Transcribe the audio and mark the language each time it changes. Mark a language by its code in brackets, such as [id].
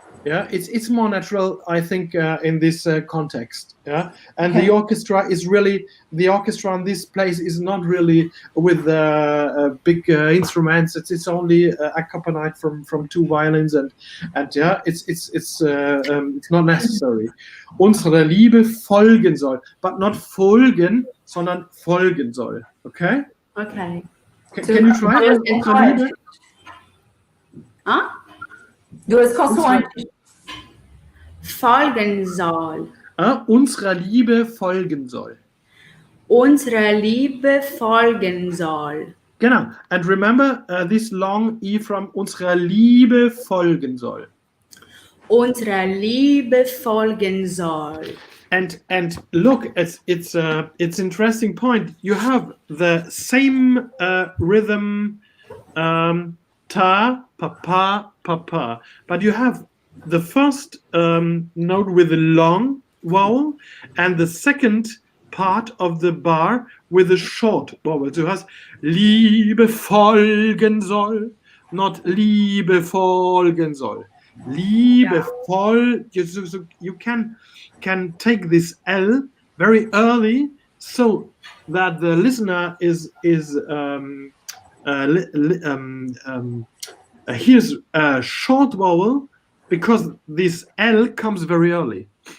[en] Yeah, it's more natural, I think, in this context. Yeah, and the orchestra is really, the orchestra in this place is not really with big instruments. It's only accompanied from 2 violins, and yeah, it's not necessary. [de] Unsere Liebe folgen soll, [en] but not [de] folgen, sondern folgen soll. [en] Okay. Okay. Can you try? [de] Unsere Liebe. Huh? 2 Konsoanten. Folgen soll. Unserer Liebe folgen soll. Unserer Liebe folgen soll. Genau. [en] And remember this long E from [de] unserer Liebe folgen soll. Unserer Liebe folgen soll. [en] And look, it's interesting point. You have the same rhythm, ta, papa, papa, but you have the first note with a long vowel and the second part of the bar with a short vowel. So it has [de] Liebe folgen soll, not Liebe folgen soll. Liebe voll. [en] You can take this L very early so that the listener hears a short vowel because this L comes very early.